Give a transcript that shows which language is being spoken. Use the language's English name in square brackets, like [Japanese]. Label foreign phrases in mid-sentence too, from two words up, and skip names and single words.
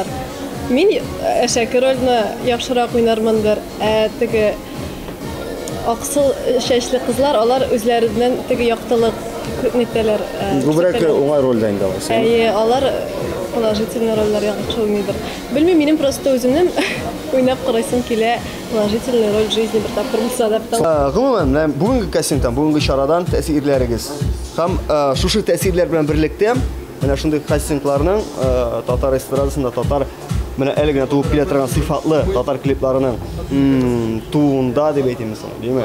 [Tatar] Мин әшәке рольне яхшырак уйнармындыр. Теге аксыл чәчле кызлар, алар үзләреннән теге яктылык нитәләр. Күбрәк уңай рольдә инде алар. Әйе, алар положительный рольләр яхшы уйныйдыр. Белмим, минем просто үземнең уйнап карыйсым килә, [Russian] положительный роль в жизни [Tatar] бер тапкыр булса да. Гомумән, бүгенге кастингтан, бүгенге чарадан тәэсирләрегез һәм шушы тәэсирләр белән берлектә менә шундый кастингларның татар эстрадасында татар менә әле генә туып килә торган сыйфатлы татар клипларының туында дип әйтәмез, димме?